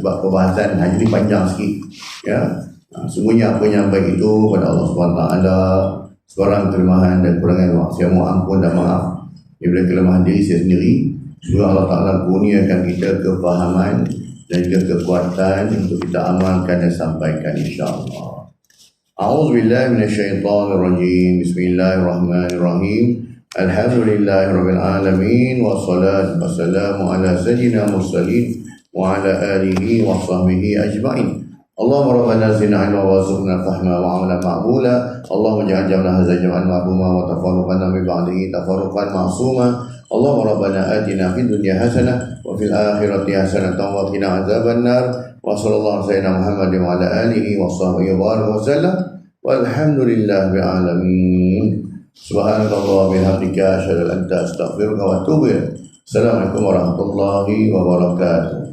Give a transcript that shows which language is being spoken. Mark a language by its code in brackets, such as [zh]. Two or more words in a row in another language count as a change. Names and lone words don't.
[ms] Sebab perbahasan hari ni panjang sikit ya. Semuanya apa yang baik itu pada Allah SWT. Sebarang kelemahan dan kurangan saya mohon ampun dan maaf daripada kelemahan diri saya sendiri. Semoga Allah Ta'ala kurniakan kita kefahaman dan juga kekuatan untuk kita amalkan dan sampaikan insyaAllah. [ar] أعوذ بالله من الشيطان الرجيم. بسم الله الرحمن الرحيم. الحمد لله رب العالمين والصلاة والسلام على سيدنا المرسلين وعلى آله وصحبه أجمعين. اللهم ربنا زدنا علما وارزقنا فهما وعملا مقبولا. اللهم اجعل جمعنا هذا جمعا مرحوما وتفرقنا من بعده تفرقا معصوما. اللهم ربنا آتنا في الدنيا حسنة وفي الآخرة حسنة وقنا عذاب النار. وصلى الله سيدنا محمد وعلى آله وصحبه وسلم. والحمد لله العالمين. سبحان الله بحمدك أشهد أن لا إله إلا أنت أستغفرك وأتوب إليك. السلام عليكم ورحمة الله وبركاته.